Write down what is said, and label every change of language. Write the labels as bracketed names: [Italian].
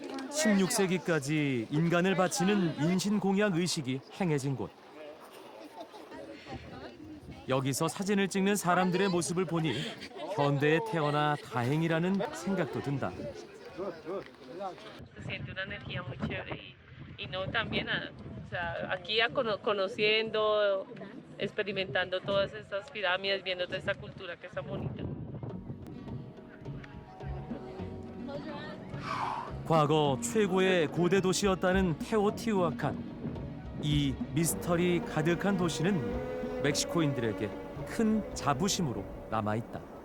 [Korean] 16세기까지 인간을 바치는 인신공양 의식이 행해진 곳. 여기서 사진을 찍는 사람들의 모습을 보니 현대에 태어나 다행이라는 생각도 든다. [Spanish] Se siente una energía muy chévere y no también, o sea, aquí ya conociendo, experimentando todas estas pirámides, viendo toda esta cultura que es tan bonita. [Korean] 과거 최고의 고대 도시였다는 테오티우아칸. 이 미스터리 가득한 도시는 멕시코인들에게 큰 자부심으로 남아있다.